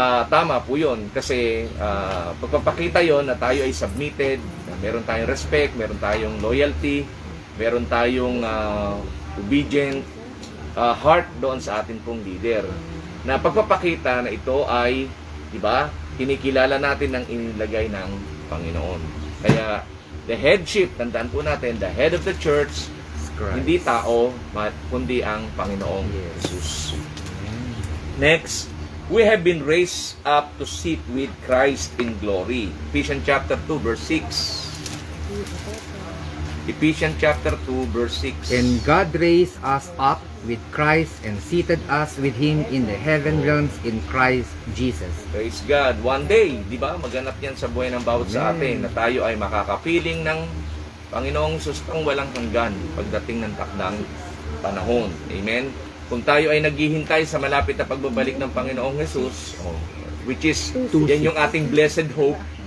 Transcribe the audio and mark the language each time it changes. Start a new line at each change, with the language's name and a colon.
Filipino: Tama po yun kasi pagpapakita yon na tayo ay submitted, na meron tayong respect, meron tayong loyalty, meron tayong
English: obedient heart
Filipino: doon sa ating pong leader. Na pagpapakita na ito ay, di ba, kinikilala natin ng inilagay ng Panginoon.
English: Kaya, the headship,
Filipino: tandaan po natin,
English: the head of the church, Christ.
Filipino: hindi tao, kundi ang Panginoong Jesus.
English: Next, we have been raised up to sit with Christ in glory. Ephesians chapter 2, verse 6. Ephesians chapter 2, verse 6. And God raised us up with Christ and seated us with Him in the heaven realms in Christ Jesus. Praise God.
Filipino: One day, di ba, maganap yan sa buhay ng bawat sa atin na tayo ay makakapiling ng Panginoong Hesus ang walang hanggan pagdating ng takdang panahon. Amen? kung tayo ay naghihintay sa malapit na pagbabalik ng Panginoong Jesus,
English: which is,
Filipino: yan yung ating blessed hope,